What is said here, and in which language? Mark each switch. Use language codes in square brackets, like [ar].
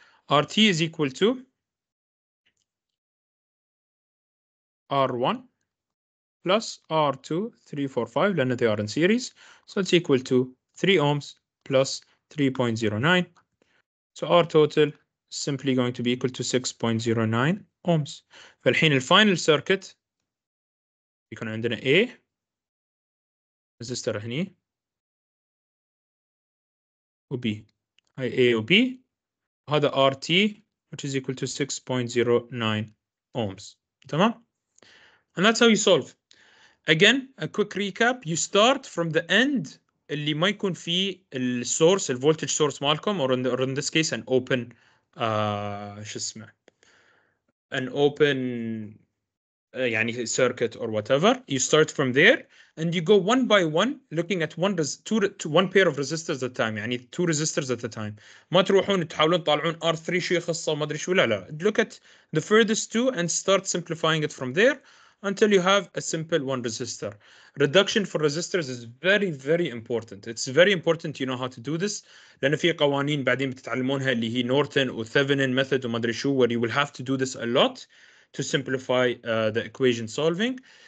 [en] RT is equal to R1 plus R2, 3, 4, 5, لأن they are in series. So it's equal to 3 ohms plus 3.09. So our total is simply going to be equal to 6.09 ohms. [ar] فالحين الفاينل circuit يكون عندنا A resistor هني و B. هاي A و B. [en] هذا RT which is equal to 6.09 ohms. تمام؟ And that's how you solve. Again, a quick recap. You start from the end [ar] اللي ما يكون فيه السورس الفولتج سورس مالكم, [en] or in this case an open [ar] شو اسمه, [en] an open يعني circuit or whatever. You start from there and you go one by one looking at one pair of resistors at a time, يعني two resistors at a time. [ar] ما تروحون تحاولون تطالعون R3 شو يخصه ما ادري شو, لا. [en] Look at the furthest two and start simplifying it from there until you have a simple one resistor. Reduction for resistors is very very important. It's very important you know how to do this, [ar] لأن في قوانين بعدين بتتعلمونها اللي هي نورتن [en] و Thevenin method [ar] وما ادري شو, [en] where you will have to do this a lot to simplify the equation solving.